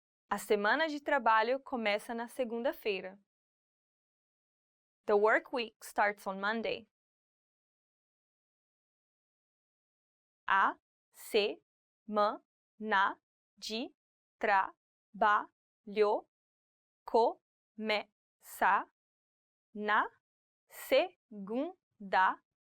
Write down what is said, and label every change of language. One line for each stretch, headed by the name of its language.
Portuguese: A semana de trabalho começa na segunda-feira.
English: The work week starts on Monday.
Portuguese: A semana de trabalho começa na segunda-feira.